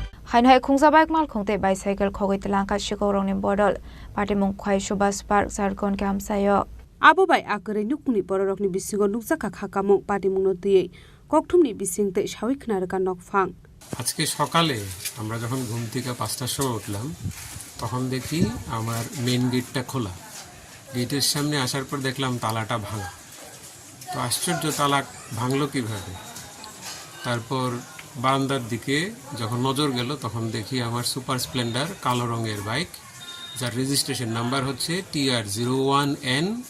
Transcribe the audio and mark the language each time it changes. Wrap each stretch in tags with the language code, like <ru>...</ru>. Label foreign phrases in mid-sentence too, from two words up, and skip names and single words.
<trp>হাইনহাই খুংজাবাইক মাল খুংতে বাইসাইকেল খগৈ তেলাংকা শিকৌরংনি বদল পাটিমুং খোয়াই সুভাষ পার্ক ঝাড়খন্ড হামসায় abo bai akere nukuni borokni bisingo nukjaka khakamung patimungno tiyei kokthumni bisingte sawi khnaruka nokphang</trp> <bn>আজকে সকালে আমরা যখন ঘুম থেকে 5টার সময় উঠলাম তখন দেখি আমার</bn> <en>main gateটা</en> <bn>খোলা গেটের সামনে আসার পর দেখলাম তালাটা ভাঙা তো আশ্চর্য তালা ভাঙলো কিভাবে তারপর বারান্দার দিকে যখন নজর গেল তখন দেখি আমার সুপার স্প্লেন্ডার কালো রঙের বাইক যার</bn> <en>registration number</en> <bn>হচ্ছে TR01N</bn>